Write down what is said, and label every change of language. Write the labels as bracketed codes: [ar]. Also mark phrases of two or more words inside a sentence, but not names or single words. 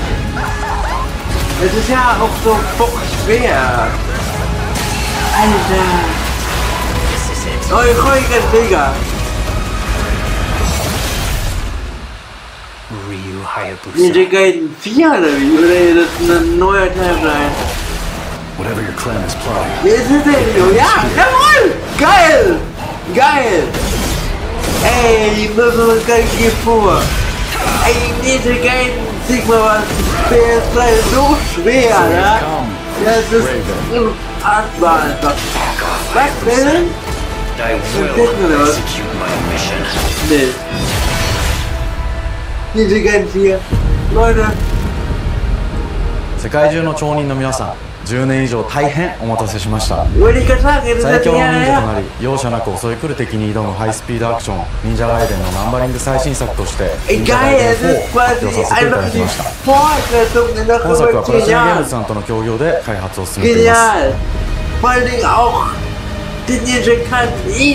[de] Es ist ja auch so schwer. Alter. Euch ganz mega. Ninja Gaiden 4 oder wie? Oder das ist ein neuer Teil sein? [en] Whatever your clan is plotting. [de] Wie ist es denn? Ja, jawohl! Geil! Geil! Ey, müssen wir uns gleich hier vor. Ey, Ninja Gaiden, Sigma war PS3 so schwer, ne? Das ist unfassbar einfach. Was will? [en] I will execute my mission. [de] Nee. Ninja Gaiden 4. Leute. [ja] 世界中の町人の皆さん、10年以上大変お待たせしました。 [de] Würde ich gerade sagen, das [ja] 最 [de] ist [ja] 強の忍者 [de] ja. [ja] となり、容赦なく襲い来る敵に挑むハイスピードアクション、忍者ガイデンのナンバリング最新作として、忍者ガイデン4を発表させていただきました。本作はプラチナゲームズさんとの協業で開発を進めています。 [de] Vor allen Dingen auch die Ninja Gaiden